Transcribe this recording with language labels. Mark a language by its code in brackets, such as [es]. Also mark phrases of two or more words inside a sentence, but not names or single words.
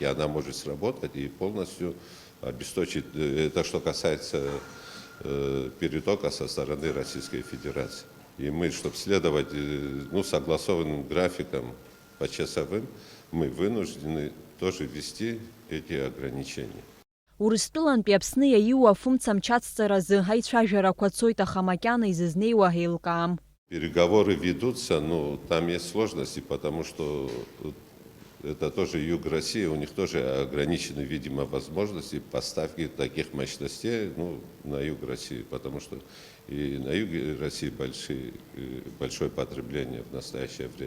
[ru] Она может сработать и полностью обесточить. Это что касается перетока со стороны Российской Федерации. И мы, чтобы следовать согласованным графикам почасовым, мы вынуждены тоже ввести эти ограничения. [ab] Урыстәылантәи Аԥсны иаиуа афымцамч ацҵаразы аицәажәарақәа цоит, аха макьана изызнеиуа ҳеилкаам. [ru] Переговоры ведутся, но там есть сложности, потому что это тоже юг России, у них тоже ограничены, видимо, возможности поставки таких мощностей на юг России, потому что и на юге России большое потребление в настоящее время.